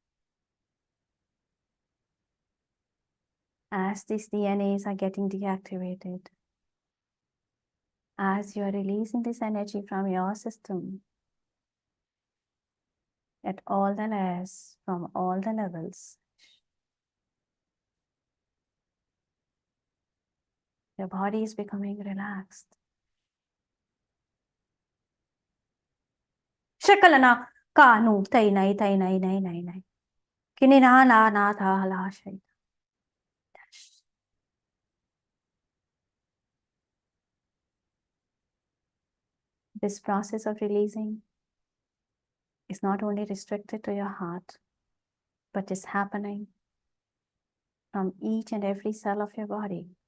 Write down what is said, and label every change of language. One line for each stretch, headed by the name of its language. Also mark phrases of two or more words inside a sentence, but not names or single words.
English: As these DNAs are getting deactivated, as you are releasing this energy from your system at all the layers, from all the levels, your body is becoming relaxed. Shakalana kanu tay nay. Kinina la na tha la shay. This process of releasing is not only restricted to your heart, but is happening from each and every cell of your body.